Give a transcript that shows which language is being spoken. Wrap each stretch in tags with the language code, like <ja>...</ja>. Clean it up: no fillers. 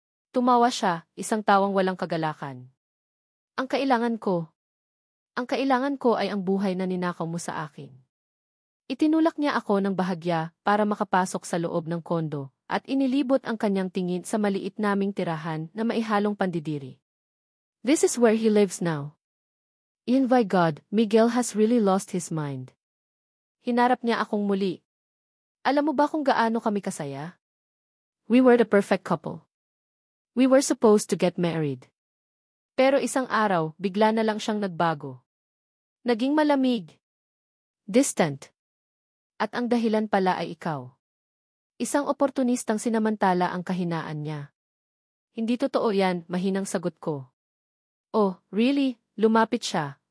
<tl>Tumawa siya, isang tawang walang kagalakan. Ang kailangan ko ay ang buhay na ninakaw mo sa akin. Itinulak niya ako ng bahagya para makapasok sa loob ng kondo at inilibot ang kanyang tingin sa maliit naming tirahan na maihalong pandidiri.</tl> <en>This is where he lives now. In by God, Miguel has really lost his mind.</en> <tl>Hinarap niya akong muli. Alam mo ba kung gaano kami kasaya?</tl> <en>We were the perfect couple. We were supposed to get married.</en> <tl>Pero isang araw, bigla na lang siyang nagbago. Naging malamig. Distant. At ang dahilan pala ay ikaw. Isang oportunistang sinamantala ang kahinaan niya. Hindi totoo yan, mahinang sagot ko.</tl> <en>Oh, really?</en> <tl>Lumapit siya.</tl>